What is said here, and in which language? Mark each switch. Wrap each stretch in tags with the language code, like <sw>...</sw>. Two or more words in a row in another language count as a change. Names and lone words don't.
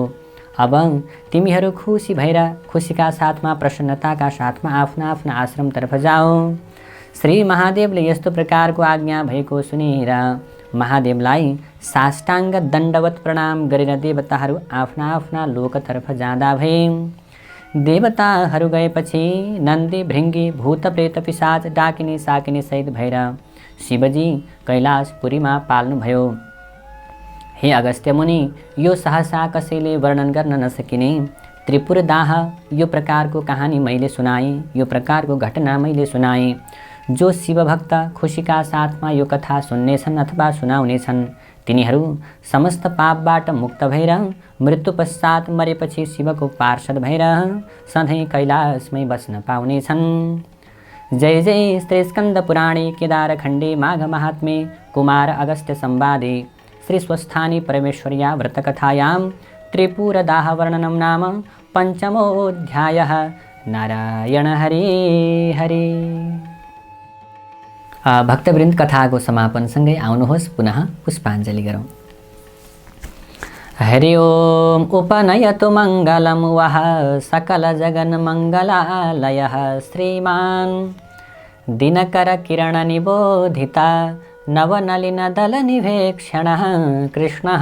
<ne>अब तिमीहरू खुसी भएर खुसीका साथमा प्रसन्नताका साथमा आफ्ना आफ्ना आश्रमतर्फ जाओ। श्री महादेवले यस्तो प्रकारको आज्ञा भएको सुनेर महादेवलाई साष्टाङ्ग दण्डवत प्रणाम गरेर देवताहरू आफ्ना आफ्ना लोकतर्फ जाँदा भए। देवताहरू गएपछि नन्दी, भृङ्गी, भूत, प्रेत, पिशाच, डाकिनी, साकिनी सहित भएर शिवजी कैलाशपुरीमा पाल्नुभयो। हे अगस्त्य मुनि, यो सहसा कसैले वर्णन गर्न नसकिने त्रिपुरदाह यो प्रकारको कहानी मैले सुनाएँ, यो प्रकारको घटना मैले सुनाएँ। जो शिवभक्त खुसीका साथमा यो कथा सुन्नेछन् अथवा सुनाउनेछन् तिनीहरू समस्त पापबाट मुक्त भएर मृत्यु पश्चात मरेपछि शिवको पार्षद भएर सधैँ कैलाशमै बस्न पाउनेछन्।</ne> <sa>जय जय श्री स्कन्द पुराणे केदारखण्डे माघ महात्म्ये कुमार अगस्त्य संवादे श्री स्वस्थानी परमेश्वर्या व्रतकथायां त्रिपुरदाह वर्णनं नाम पञ्चमोऽध्यायः। नारायण हरे हरे।</sa> <ne>भक्तवृन्द, कथाको समापनसँगै आउनुहोस् पुनः पुष्पाञ्जली गरौँ।</ne> <sa>हरि ओम उपनयतु मङ्गलं वः सकलजगन्मङ्गलालयः श्रीमान् दिनकरकिरणनिबोधिता नवनलिनदलनिवेक्षणः कृष्णः।</sa>